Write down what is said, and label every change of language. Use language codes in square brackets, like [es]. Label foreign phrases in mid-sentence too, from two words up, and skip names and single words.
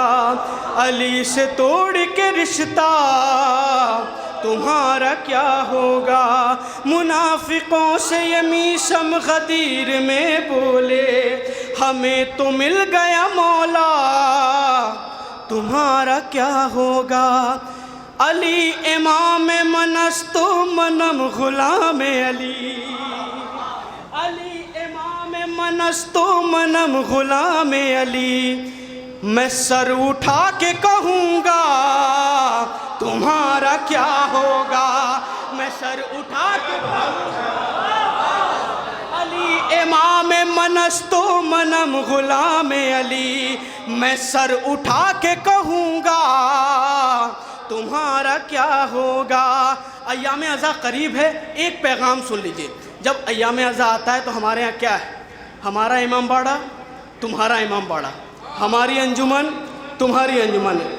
[ur] علی سے توڑ کے رشتہ تمہارا کیا ہوگا؟ منافقوں سے یہ میثم غدیر میں بولے ہمیں تو مل گیا مولا، تمہارا کیا ہوگا؟ [fa] علی امام من است و منم غلام علی، علی امام من است و منم غلام علی، [ur] میں سر اٹھا کے کہوں گا تمہارا کیا ہوگا؟ میں سر اٹھا کے کہوں گا [fa] علی امام من است و منم غلام علی، [ur] میں سر اٹھا کے کہوں گا تمہارا کیا ہوگا؟ ایام عزا قریب ہے، ایک پیغام سن لیجئے۔ جب ایام عزا آتا ہے تو ہمارے ہاں کیا ہے؟ ہمارا امام باڑہ تمہارا امام باڑہ، ہماری انجمن تمہاری انجمن ہے۔